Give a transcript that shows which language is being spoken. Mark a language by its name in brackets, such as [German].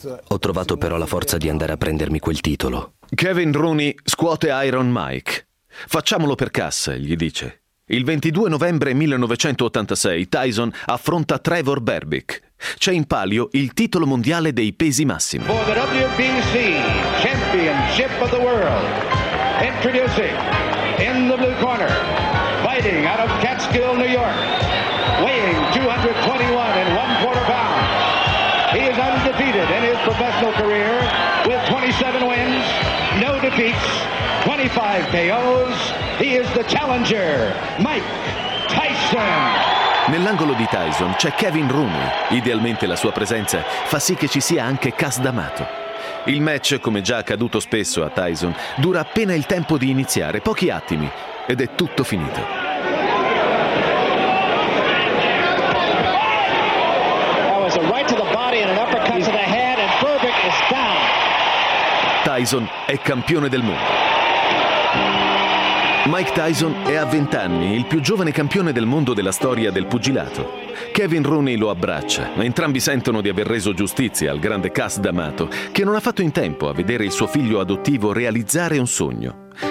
[Italian] Ho trovato però la forza di andare a prendermi quel titolo. Kevin Rooney scuote Iron Mike. Facciamolo per Cass, gli dice. Il 22 novembre 1986 Tyson affronta Trevor Berbick. C'è in palio il titolo mondiale dei pesi massimi. [English] For the WBC Championship of the World, introducing in the blue corner, fighting out of Catskill, New York, weighing 221 and 1/4 pounds. He is undefeated in his professional career with 27 wins, no defeats. 25 KOs, he is the challenger, Mike Tyson. [Italian] Nell'angolo di Tyson c'è Kevin Rooney. Idealmente la sua presenza fa sì che ci sia anche Cass D'Amato. Il match, come già accaduto spesso a Tyson, dura appena il tempo di iniziare, pochi attimi, ed è tutto finito. [English] That was a right to the body and an uppercut to the head, and Berbick is down. [Italian] Tyson è campione del mondo. Mike Tyson è a 20 anni il più giovane campione del mondo della storia del pugilato. Kevin Rooney lo abbraccia, ma entrambi sentono di aver reso giustizia al grande Cass D'Amato, che non ha fatto in tempo a vedere il suo figlio adottivo realizzare un sogno.